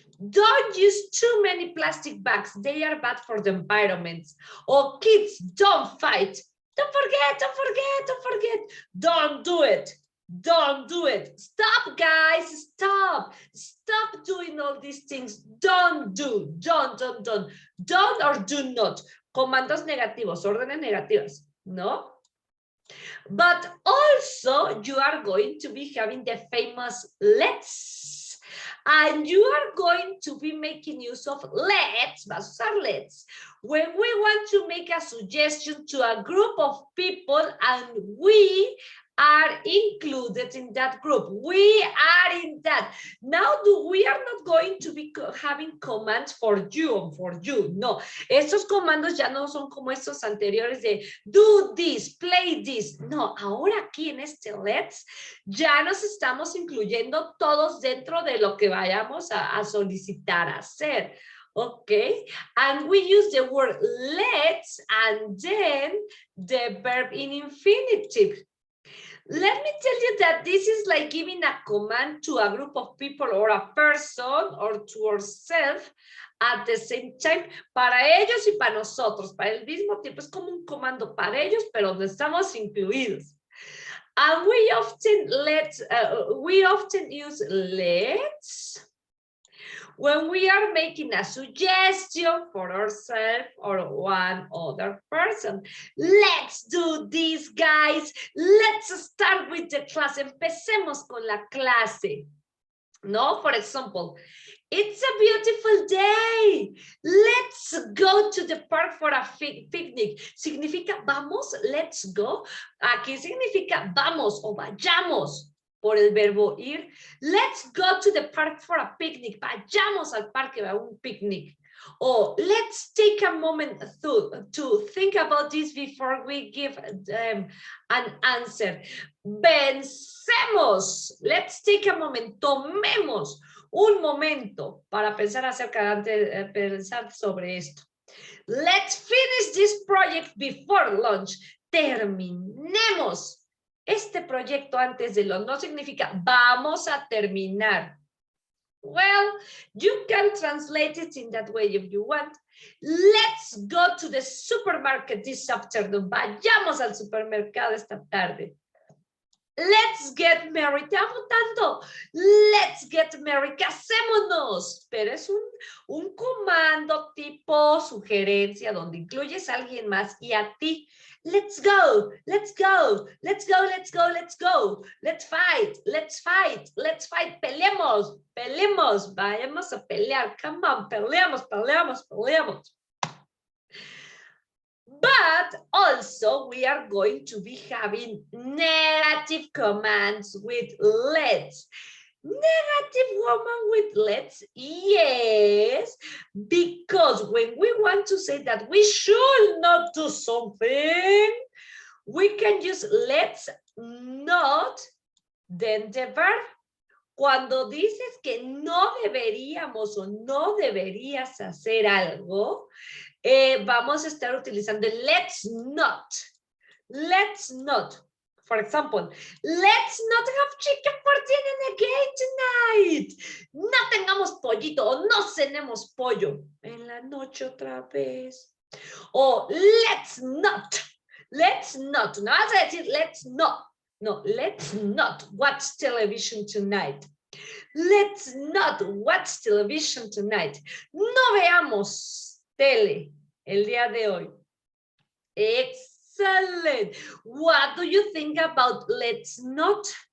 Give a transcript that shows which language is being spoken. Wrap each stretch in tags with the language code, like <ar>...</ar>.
<en>Don't use too many plastic bags. They are bad for the environment. Or kids, don't fight. Don't forget, don't forget, don't forget. Don't do it. Don't do it. Stop, guys. Stop. Stop doing all these things. Don't do. Don't. Don't or do not.</en> <es>Comandos negativos, órdenes negativas, ¿no?</es> <en>But also, you are going to be having the famous let's. And you are going to be making use of let's,</en> <es>vas a usar</es> <en>let's, when we want to make a suggestion to a group of people and we are included in that group. We are in that. Now, we are not going to be having commands for you or for you.</en> <es>No, estos comandos ya no son como estos anteriores de</es> <en>do this, play this.</en> <es>No, ahora aquí en este let's ya nos estamos incluyendo todos dentro de lo que vayamos a solicitar hacer.</es> <en>Okay, and we use the word let's and then the verb in infinitive. Let me tell you that this is like giving a command to a group of people or a person or to ourselves at the same time.</en> <es>Para ellos y para nosotros, para el mismo tiempo. Es como un comando para ellos, pero donde estamos incluidos.</es> <en>And we often use let's when we are making a suggestion for ourselves or one other person. Let's do this, guys. Let's start with the class.</en> <es>Empecemos con la clase. No,</es> <en>for example, it's a beautiful day. Let's go to the park for a picnic.</en> <es>Significa vamos,</es> <en>let's go.</en> <es>Aquí significa vamos o vayamos. Por el verbo ir.</es> <en>Let's go to the park for a picnic.</en> <es>Vayamos al parque a un picnic.</es> <en>O let's take a moment to think about this before we give an answer.</en> <es>Pensemos.</es> <en>Let's take a moment.</en> <es>Tomemos un momento para pensar pensar sobre esto.</es> <en>Let's finish this project before lunch.</en> <es>Terminemos este proyecto antes de lunch. No significa vamos a terminar.</es> <en>Well, you can translate it in that way if you want. Let's go to the supermarket this afternoon.</en> <es>Vayamos al supermercado esta tarde.</es> <en>Let's get married.</en> <es>Te amo tanto.</es> <en>Let's get married.</en> <es>Casémonos. Pero es un comando tipo sugerencia donde incluyes a alguien más y a ti.</es> <en>Let's go. Let's go. Let's go. Let's go. Let's go. Let's fight. Let's fight. Let's fight.</en> <es>Peleemos. Peleemos. Vayamos a pelear.</es> <en>Come on.</en> <es>Peleamos. Peleamos. Peleamos.</es> <en>But also we are going to be having negative commands with let's. Negative woman with let's, yes, because when we want to say that we should not do something, we can use let's not, then the verb.</en> <es>Cuando dices que no deberíamos o no deberías hacer algo, vamos a estar utilizando el let's not.</es> <en>Let's not. For example, let's not have chicken for dinner again tonight.</en> <es>No tengamos pollito o no cenemos pollo en la noche otra vez.</es> <en>O let's not. Let's not.</en> <es>No vas a decir let's not.</es> <en>No, let's not watch television tonight. Let's not watch television tonight.</en> <es>No veamos tele el día de hoy.</es> <en>Excellent. What do you think about let's not?</en>